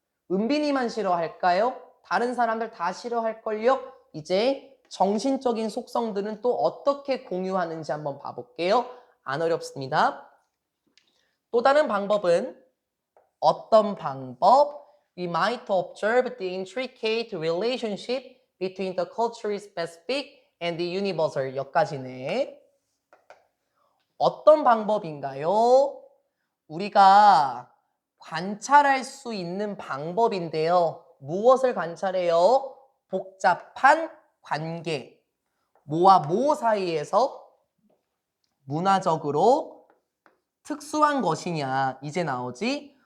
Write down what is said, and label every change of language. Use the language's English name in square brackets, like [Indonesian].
[Korean] 은빈이만 싫어할까요? 다른 사람들 다 싫어할걸요? 이제 정신적인 속성들은 또 어떻게 공유하는지 한번 봐볼게요. 안 어렵습니다. 또 다른 방법은 어떤 방법? [English] We might observe the intricate relationship between the culturally specific and the universal. [Korean] 여기까지네. 어떤 방법인가요? 우리가 관찰할 수 있는 방법인데요. 무엇을 관찰해요? 복잡한 관계. 뭐와 뭐 사이에서 문화적으로 특수한 것이냐. 이제 나오지?